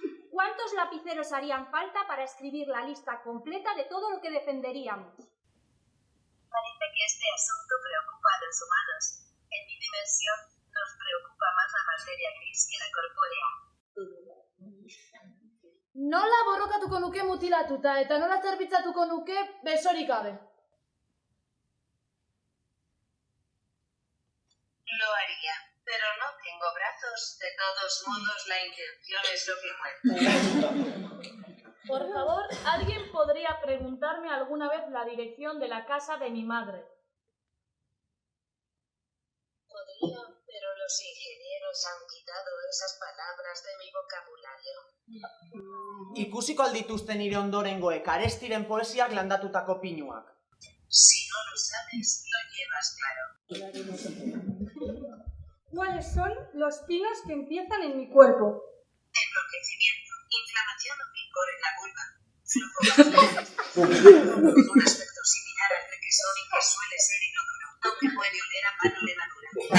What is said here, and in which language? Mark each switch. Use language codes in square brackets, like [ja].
[es] ¿Cuántos lapiceros harían falta para escribir la lista completa de todo lo que defenderíamos? Parece que este asunto preocupa a los humanos. En mi dimensión, nos preocupa más la materia gris que la corpórea. [eu] Nola borrokatuko nuke mutilatuta eta nola zerbitzatuko nuke besorik gabe? [es] Lo haría, pero no tengo brazos. De todos modos, la intención es lo que cuenta. Por favor, ¿alguien podría preguntarme alguna vez la dirección de la casa de mi madre? Podría, pero los ingenieros han quitado esas palabras de mi vocabulario. [eu] Ikusiko aldituzten nire ondorengoek arestiren poesiak landatutako pinuak. [es] Si no lo sabes, lo llevas claro. ¿Cuáles son los pinos que empiezan en mi cuerpo? Enrojecimiento, inflamación o picor en la vulva, flujo con un aspecto similar al requesón y que suele ser inodoro, aunque puede oler a mano levadura.